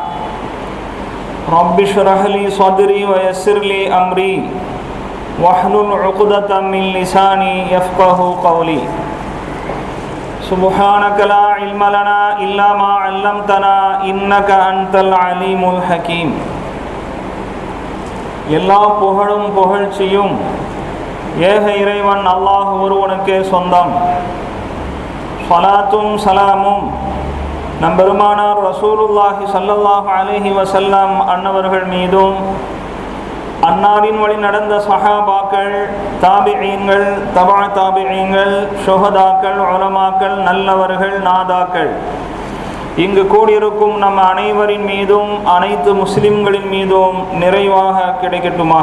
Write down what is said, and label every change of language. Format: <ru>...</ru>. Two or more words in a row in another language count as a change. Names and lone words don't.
<ar>رب اشرح لي صدري ويسر لي أمري واحلل عقدة من لساني يفقه قولي. سبحانك لا علم لنا إلا ما علمتنا إنك أنت العليم الحكيم.</ar> <ta>எல்லா புகழும் புகழ்ச்சியும் ஏக இறைவன் அல்லாஹ் ஒருவனுக்கே சொந்தம். ஸலாத்தும் சலாமும் நம்பெருமானார்</ta> <ar>رسول الله صلى الله عليه وسلم</ar> <ta>அன்னவர்கள் மீதும், அன்னாரின் வழி நடந்த சஹாபாக்கள், தாபிஈன்கள், தபா தாபிஈன்கள், ஷுஹதாக்கள், உலமாக்கள், நல்லவர்கள், நாதாக்கள், இங்கு கூடியிருக்கும் நம் அனைவரின் மீதும் அனைத்து முஸ்லிம்களின் மீதும் நிறைவாக கிடைக்கட்டுமாக.</ta>